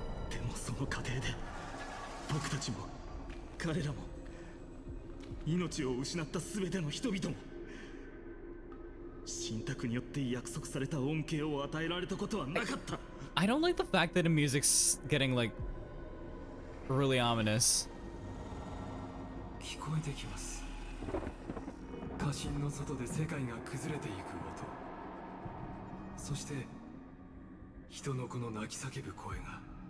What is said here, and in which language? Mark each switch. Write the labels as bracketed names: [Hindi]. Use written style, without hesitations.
[Japanese] でもその過程で、僕たちも彼らも命を失った全ての人々も、信託によって約束された恩恵を与えられたことはなかった。 [English] I don't like the fact that the music's getting like really ominous. [Japanese] 聞こえてきます。家臣の外で世界が崩れていく音。そして人の子の泣き叫ぶ声が。